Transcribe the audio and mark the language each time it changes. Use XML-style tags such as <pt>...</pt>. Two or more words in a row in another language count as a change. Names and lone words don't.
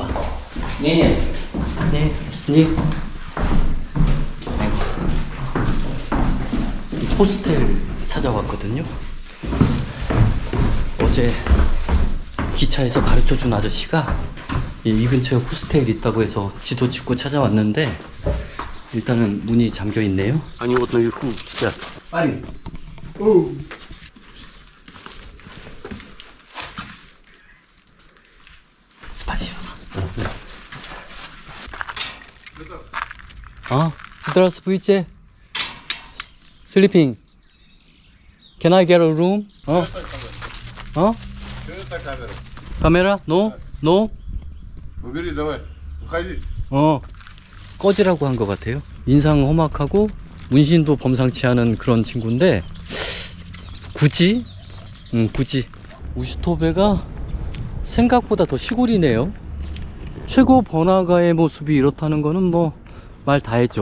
<ko>네. 호스텔 찾아왔거든요. 어제 기차에서 가르쳐준 아저씨가 이 근처에 호스텔 있다고 해서 지도 찍고 찾아왔는데 일단은 문이 잠겨 있네요.</ko> <ru>Они вот наверху спят. 빨리. Спасибо. Здравствуйте.</ru> <en>Sleeping. Can I get a room?</en> <ko>카메라? No?</ko> <ru>Убери, давай. Выходи.</ru> <ko>꺼지라고 한 것 같아요. 인상 험악하고 문신도 범상치 않은 그런 친구인데 굳이? 우시토베가 생각보다 더 시골이네요. 최고 번화가의 모습이 이렇다는 거는 뭐 말 다 했죠.</ko>